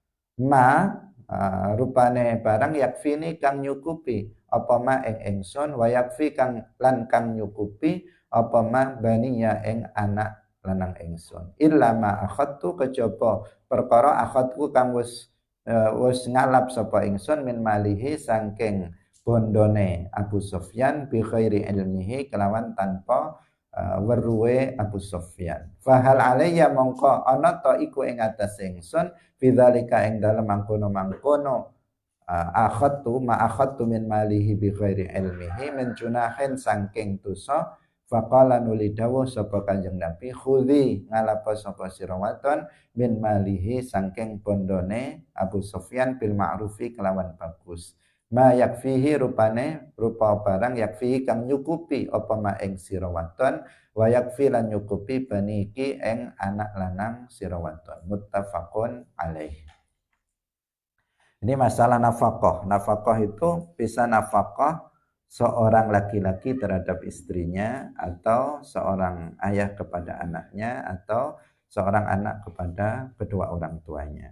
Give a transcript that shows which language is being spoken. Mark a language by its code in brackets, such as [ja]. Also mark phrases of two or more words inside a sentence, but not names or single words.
[jv] Rupane barang yakfini kang nyukupi apa ma ing ingsun [ar] ويكفي [jv] kang lan kang nyukupi apa ma baniya ing anak lanang ingsun [ar] إلا ما أخذت [jv] kejaba perkara akhadku kang wis ngalap sapa ingsun [ar] من ماله [jv] saking bondone Abu Sufyan [ar] بغير علمه [jv] kelawan tanpa weruhe Abu Sufyan. [ar] فهل علي [jv] mongko ana ta iku ing atas ingsun bidzalika ing dalem mangkono [ar] أخذت من ماله بغير علمه من جناح [jv] saking dosa. Faqala nuli dawuh sapa Kanjeng Nabi khudhi ngalapa sapa sira wadon [ar] من ماله [jv] saking bondone Abu Sufyan [ar] بالمعروف [jv] kelawan bagus. [ar] ما يكفيه [jv] rupa barang yakfihi kang nyukupi apa ma ing sira wadon [ar] ويكفي [jv] lan nyukupi baniki ing anak lanang sira wadon. [ar] متفق عليه. [id] Ini masalah nafkah. Nafkah itu bisa nafkah seorang laki-laki terhadap istrinya, atau seorang ayah kepada anaknya, atau seorang anak kepada kedua orang tuanya.